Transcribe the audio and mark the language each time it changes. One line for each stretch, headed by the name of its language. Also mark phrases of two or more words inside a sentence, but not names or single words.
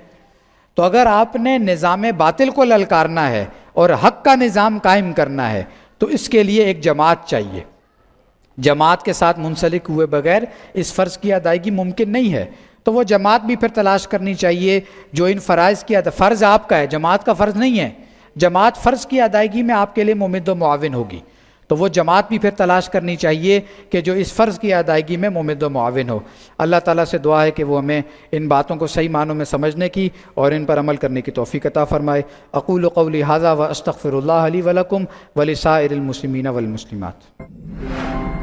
Urdu: تو اگر آپ نے نظام باطل کو للکارنا ہے اور حق کا نظام قائم کرنا ہے تو اس کے لیے ایک جماعت چاہیے۔ جماعت کے ساتھ منسلک ہوئے بغیر اس فرض کی ادائیگی ممکن نہیں ہے۔ تو وہ جماعت بھی پھر تلاش کرنی چاہیے جو ان فرائض کی فرض آپ کا ہے، جماعت کا فرض نہیں ہے۔ جماعت فرض کی ادائیگی میں آپ کے لیے ممد و معاون ہوگی، تو وہ جماعت بھی پھر تلاش کرنی چاہیے کہ جو اس فرض کی ادائیگی میں ممد و معاون ہو۔ اللہ تعالیٰ سے دعا ہے کہ وہ ہمیں ان باتوں کو صحیح معنوں میں سمجھنے کی اور ان پر عمل کرنے کی توفیق عطا فرمائے۔
Arabic: اقول قولی ھذا واستغفر اللہ لی ولکم ولسائر المسلمین والمسلمات۔